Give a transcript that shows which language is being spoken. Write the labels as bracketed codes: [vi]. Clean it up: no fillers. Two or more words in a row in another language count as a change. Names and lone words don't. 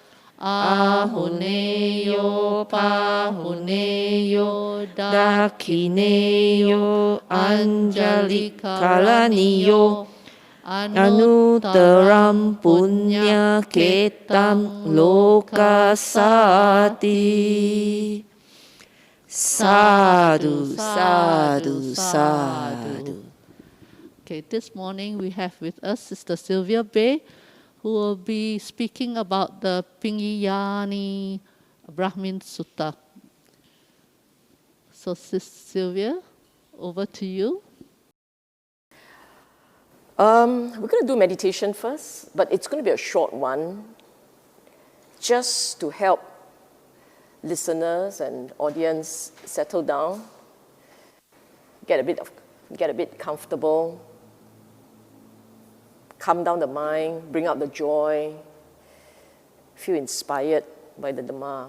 [pi] Ahuneyo Pahuneyo Dakineyo Anjalikalaniyo Anuttaram Punya Ketam Lokasati. Sadhu, sadhu, sadhu. [en] Okay, this morning we have with us Sister Sylvia Bay, who will be speaking about the Piṅgiyānī Brahmin Sutta. So, Sis Sylvia, over to you. We're going to do meditation first, but it's going to be a short one, just to help listeners and audience settle down, get a bit comfortable, calm down the mind, bring out the joy, feel inspired by the Dhamma.